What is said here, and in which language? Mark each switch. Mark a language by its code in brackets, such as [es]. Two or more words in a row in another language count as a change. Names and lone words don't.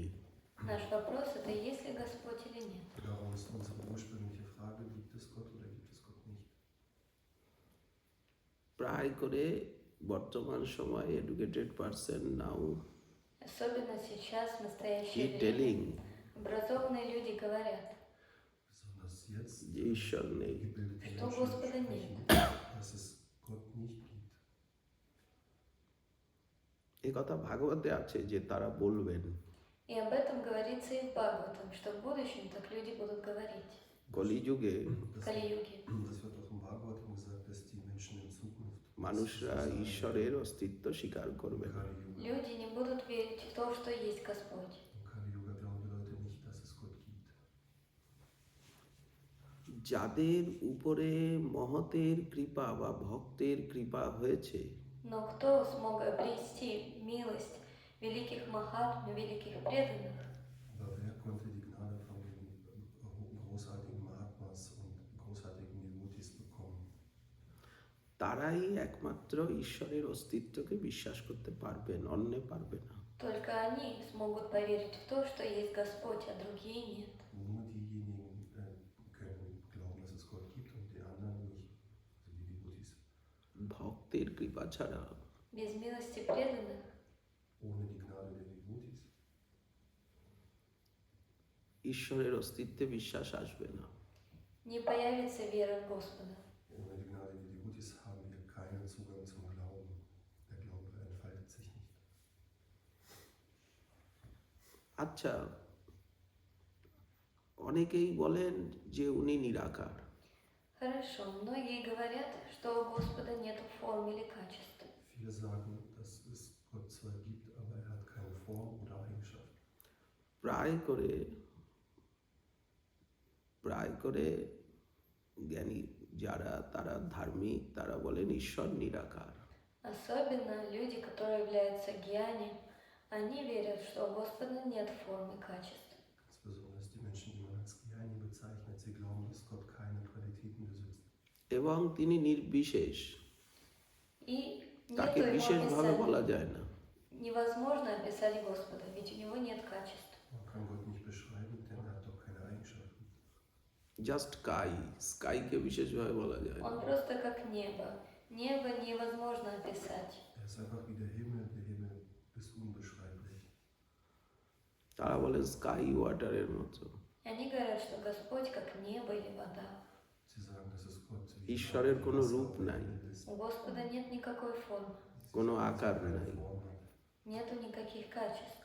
[ru] Наш вопрос это есть ли Господь или нет. [de] Darum ist unsere ursprüngliche Frage, gibt es Gott oder gibt es Gott nicht? [bn] প্রায় করে বর্তমান সময়ে [en] educated person now [ru] Особенно сейчас, в настоящее [bn] ই [ru] время, [bn] টেলিং [ru] образованные люди говорят, [de] Besonders jetzt [bn] যে ঈশ্বর নেই। [de] gebildete [ru] Что [de] Menschen [ru] Господа [de] sprechen, dass es Gott nicht gibt. [bn] এ কথা ভাগবতে আছে যে তারা বলবেন। [ru] и об этом говорится и в Бхагаватам, что в будущем так люди будут говорить. [bn] কলিযুগে [ru] В Кали-юге [de] Das wird auch im Bhagavatam gesagt, dass die Menschen in Zukunft [bn] মানুষরা ঈশ্বরের অস্তিত্ব স্বীকার করবে না। [ru] люди не будут верить в то, что есть Господь. [de] Im Kali-Yuga glauben die Leute nicht, dass es Gott gibt. [bn] যাদের উপরে মহতের কৃপা বা ভক্তের কৃপা হয়েছে, [ru] Но кто смог обрести милость великих махатм, великих преданных, [de] Aber wer konnte die Gnade von den großartigen Mahatmas und großartigen Devotees bekommen? [bn] তারাই একমাত্র ঈশ্বরের অস্তিত্বকে বিশ্বাস করতে পারবেন, অন্য পারবে না। [ru] только они смогут поверить в то, что есть Господь, а другие нет. [de] Nur diejenigen können glauben, dass es Gott gibt und die anderen nicht, also die Devotees. [bn] ভক্তের কৃপা ছাড়া [ru] Без милости преданных [de] Ohne die Gnade der Devotees [bn] ঈশ্বরের অস্তিত্বে বিশ্বাস আসবে না। [ru] не появится вера в Господа. [de] Ohne die Gnade der Devotees haben wir keinen Zugang zum Glauben. Der Glaube entfaltet sich nicht. [bn] আচ্ছা, অনেকেই বলেন যে উনি নিরাকার। [ru] Хорошо, многие говорят, что у Господа нет форм или качеств. [de] Viele sagen, dass es Gott zwar gibt, aber er hat keine Form oder Eigenschaft. [bn] প্রায় করে জ্ঞানী যারা তারা ধার্মিক তারা বলেন ঈশ্বর নিরাকার। [ru] Особенно люди, которые являются гьяни, Они верят, что у Господа нет формы и качеств. [de] Ganz besonders die Menschen, die man als Gyaini bezeichnet, sie glauben, dass Gott keine Qualitäten besitzt. [bn] এবং তিনি নির্বিশেষ, [ru] И [bn] তাকে [ru] нету его [bn] বিশেষভাবে বলা [ru] описания. [bn] যায় না। [ru] Невозможно описать Господа, ведь у него нет качеств. [de] Man kann Gott nicht beschreiben, denn er hat doch keine Eigenschaften. [en] just sky-কে [bn] বিশেষভাবে বলা যায় না। [ru] Он просто как небо. Небо невозможно описать. [de] Er ist einfach wie der Himmel ist unbeschreiblich. [bn] তারা বলে [en] sky water-এর [bn] মতো। [ru] Они говорят, что Господь как небо или вода. [de] Sie sagen, dass es Gott wie [bn] ঈশ্বরের কোনো [de] Wasser [bn] রূপ [de] oder [bn] নাই, [de] Himmel ist. [ru] У Господа нет никакой формы, [bn] কোনো আকার [de] Keine [bn] নাই। [de] Form hat, [ru] нету никаких качеств.